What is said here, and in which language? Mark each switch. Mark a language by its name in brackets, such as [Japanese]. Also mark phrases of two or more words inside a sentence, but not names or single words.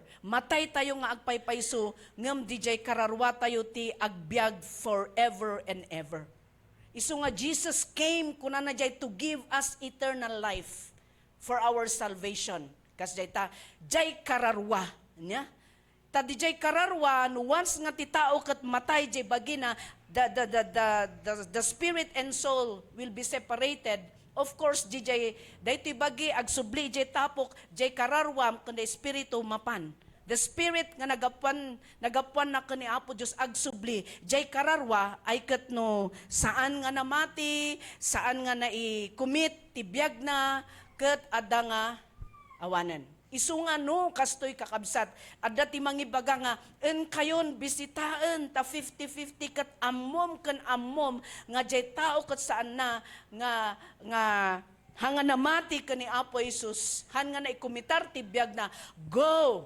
[Iloko] Matay tayo nga agpaypayso ngem di jay kararwa tayo ti agbyag [English] forever and ever. [Iloko] Isu nga [English] Jesus came [Iloko] kuna na jay [English] to give us eternal life for our salvation. [Iloko] Kas jay kararwa nya. Ta di jay kararwa no once nga ti tao ket matay jay bagina [English] the spirit and soul will be separated. Of course [Iloko] jay daytoy bagi agsubli jay tapok jay kararwa ken espiritu mapan. [English] The spirit [Iloko] nga nagapuan na kani Apo Dios agsubli jay kararwa ay ket no saan nga namati, saan nga nai-commit ti biag na ket adda nga awanan. Isu nga no kastoy kakabsat adda ti mangibaga nga en kayon bisitaen ta 50-50 ket ammom ken ammom nga jay tao ket saan na nga hanga namati ka ni Apo Jesus, hanga na ikumitar tibiyag na, go!